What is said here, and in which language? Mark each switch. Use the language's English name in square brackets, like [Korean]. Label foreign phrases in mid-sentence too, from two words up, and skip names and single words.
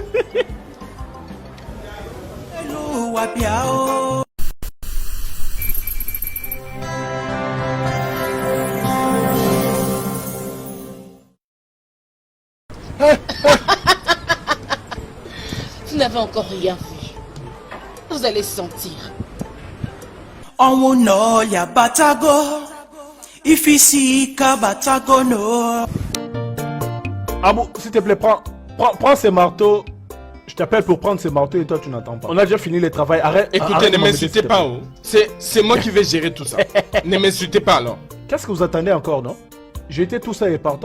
[English] Hello, Wapiao. [French] Vous n'avez encore rien vu. Vous allez sentir. [Igbo] ọnwụ n'ọlịa batago ifisi ike batago no. [French] Abou, s'il te plaît, prends ces marteaux. Je t'appelle pour prendre ces marteaux et toi tu n'entends pas. On a déjà fini le travail. Arrête. Écoutez, arrête ne de m'embêter, m'insultez s'il te pas. plaît. Oh. C'est moi qui vais gérer tout ça. Ne m'insultez pas alors. Qu'est-ce que vous attendez encore, non? J'ai été tout ça et partons.